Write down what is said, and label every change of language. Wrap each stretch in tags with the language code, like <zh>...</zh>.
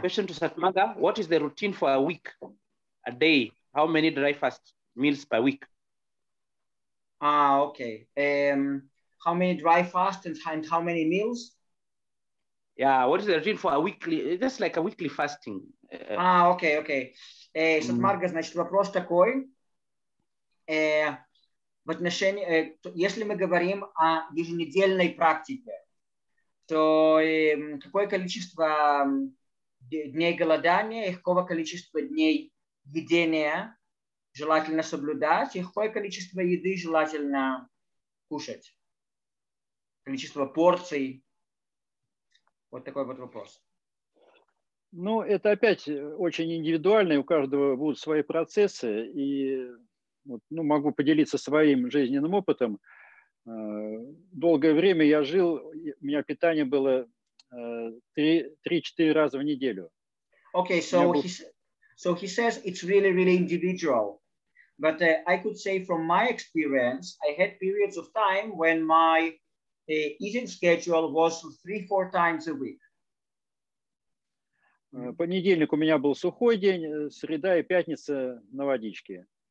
<en>Question to Satmarga, what is the routine for a week, a day? How many dry fast meals per week? Okay. How many dry fasts and how many meals? Yeah, what is the routine for a weekly, just like a weekly fasting?</en> <ru>Окей. Сатмарга, значит, вопрос такой. В отношении, если мы говорим о еженедельной практике, то какое количество дней голодания и какого количества дней едения желательно соблюдать, и какое количество еды желательно кушать? Количество порций. Вот такой вот вопрос. Ну, это опять очень индивидуально, и у каждого будут свои процессы. И вот, могу поделиться своим жизненным опытом. Долгое время я жил, у меня питание было 3-4 раза в неделю.</ru> <en>Okay, so he says it's really individual. But I could say from my experience, I had periods of time when my eating schedule was 3-4 times a week.</en> <ru>Понедельник у меня был сухой день, среда и пятница на водичке.</ru>